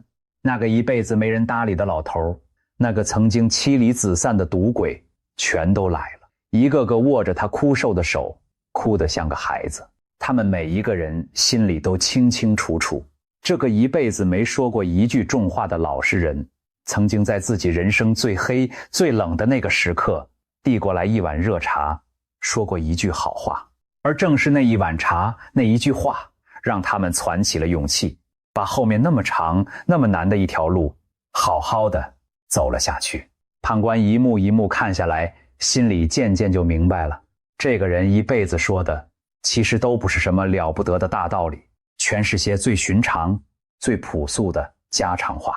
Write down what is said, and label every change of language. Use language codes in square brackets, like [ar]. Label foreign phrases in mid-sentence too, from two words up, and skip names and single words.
[zh] 那個一輩子沒人搭理的老頭，那個曾經妻離子散的賭鬼，全都來了，一個個握着他枯瘦的手，哭得像個孩子。他們每一個人心裡都清清楚楚，這個一輩子沒說過一句重話的老實人，曾經在自己人生最黑最冷的那個時刻，遞過來一碗熱茶，說過一句好話。而正是那一碗茶，那一句話，讓他們攢起了勇氣，把後面那麼長那麼難的一条路好好的走了下去。判官一幕一幕看下来，心裡漸漸就明白了，這個人一輩子說的其實都不是什麼了不得的大道理，全是些最寻常最朴素的家常話。